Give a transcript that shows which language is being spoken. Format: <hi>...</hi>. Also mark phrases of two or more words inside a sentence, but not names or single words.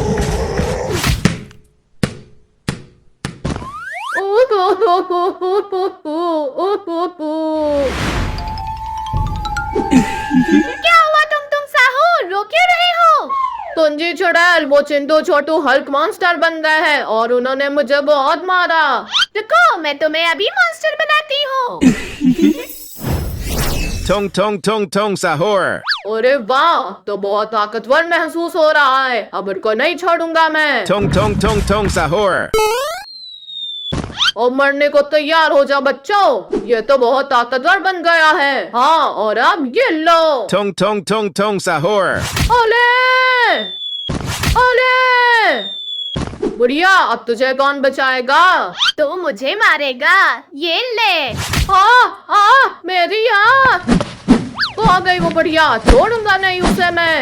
<hi>क्या हुआ तुम साहू, रो क्यों रहे हो? तुंजी चुड़ैल, वो चिंटू छोटू हल्क मॉन्स्टर बन गए हैं और उन्होंने मुझे बहुत मारा। रुको, मैं तुम्हें अभी मॉन्स्टर बनाती हूँ। Tong tong tong tong sahur. अरे वाह, तो बहुत ताकतवर महसूस हो रहा है। अब इनको नहीं छोड़ूंगा मैं। Tong tong tong tong sahur. और मरने को तैयार हो जाओ बच्चों, ये तो बहुत ताकतवर बन गया है। हाँ, और अब ये लो। Tong tong tong tong sahur. ओले ओले, बुढ़िया अब तुझे कौन बचाएगा? तू मुझे मारेगा, ये ले। मेरी आँख। वो आ गई वो बुढ़िया, छोड़ूंगा नहीं उसे मैं।</hi>